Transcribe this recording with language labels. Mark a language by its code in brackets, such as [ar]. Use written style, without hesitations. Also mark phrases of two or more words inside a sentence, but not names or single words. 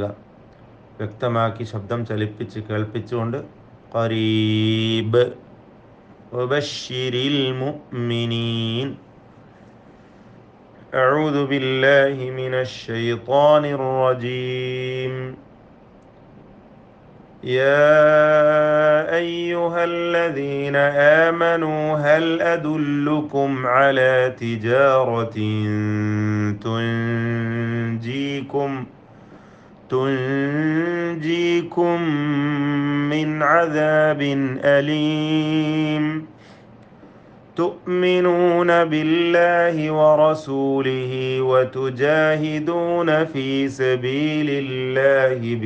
[ml] വ്യക്തമാക്കി ശബ്ദം ചലിപ്പിച്ച് കേൾപ്പിച്ചുകൊണ്ട് ഖരീബ്. [ar] وبشر المؤمنين. أعوذ بالله من الشيطان الرجيم. يا أيها الذين آمنوا هل أدلكم على تجارة تنجيكم من عذاب أليم تؤمنون بالله ورسوله وتجاهدون في سبيل الله